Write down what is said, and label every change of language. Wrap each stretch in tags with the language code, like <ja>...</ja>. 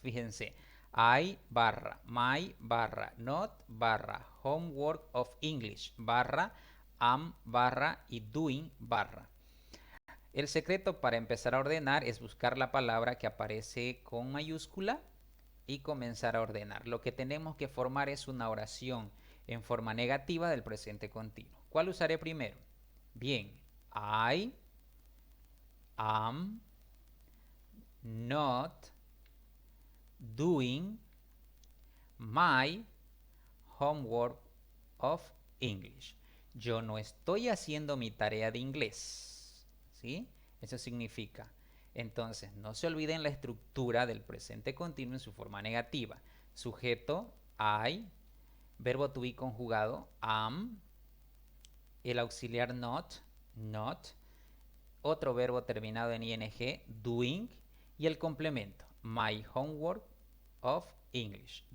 <es>Fíjense, I barra, my barra, not barra, homework of English barra, am barra y doing barra. El secreto para empezar a ordenar es buscar la palabra que aparece con mayúscula y comenzar a ordenar. Lo que tenemos que formar es una oración en forma negativa del presente continuo. ¿Cuál usaré primero? Bien,</es> <en>I am not doing my homework of English.</en> <es>Yo no estoy haciendo mi tarea de inglés. ¿Sí? Eso significa. Entonces, no se olviden la estructura del presente continuo en su forma negativa. Sujeto, I, verbo to be conjugado, am, el auxiliar not, not, otro verbo terminado en ing, doing, y el complemento, my homework of English.</es>